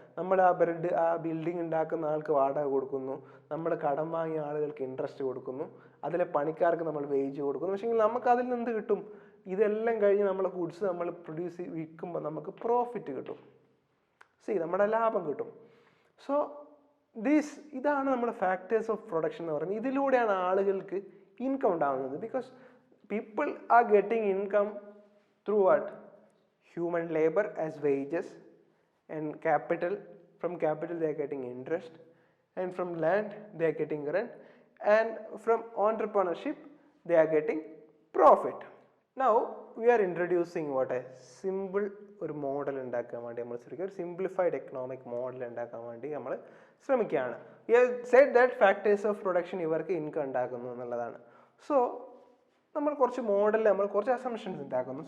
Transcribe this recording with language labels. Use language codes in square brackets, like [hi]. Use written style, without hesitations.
[ml] നമ്മൾ ആ ബിൽഡിംഗ് ഉണ്ടാക്കുന്ന ആൾക്ക് വാടക കൊടുക്കുന്നു, നമ്മൾ കടം വാങ്ങിയ ആളുകൾക്ക് ഇൻട്രസ്റ്റ് കൊടുക്കുന്നു, അതിലെ പണിക്കാർക്ക് നമ്മൾ വേജ് കൊടുക്കുന്നു. പക്ഷേ നമുക്ക് അതിൽ നിന്ന് എന്ത് കിട്ടും? ഇതെല്ലാം കഴിഞ്ഞ് നമ്മൾ ഗുഡ്സ് നമ്മൾ വിൽക്കുമ്പോൾ നമുക്ക് പ്രോഫിറ്റ് കിട്ടും. നമ്മുടെ ലാഭം കിട്ടും. സോ ഇതാണ് നമ്മുടെ ഫാക്ടേഴ്സ് ഓഫ് പ്രൊഡക്ഷൻ എന്ന് പറയുന്നത്. ഇതിലൂടെയാണ് ആളുകൾക്ക് ഇൻകം ഉണ്ടാകുന്നത്. [en] Because people are getting income through what? Human labor as wages, and from capital they are getting interest, and from land they are getting rent, and from entrepreneurship they are getting profit. Now we are introducing what a simple [ml] ഒരു model ഉണ്ടാക്കാൻ വേണ്ടി നമ്മൾ ശ്രമിക്കുക. ഒരു simplified economic model ഉണ്ടാക്കാൻ വേണ്ടി നമ്മൾ ശ്രമിക്കുകയാണ്. [en] We have said that factors of production [ml] ഇവർക്ക് ഇൻകം ഉണ്ടാക്കുന്നു എന്നുള്ളതാണ്. സോ നമ്മൾ കുറച്ച് മോഡലിൽ നമ്മൾ കുറച്ച് അസംഷൻസ് ഉണ്ടാക്കുന്നു.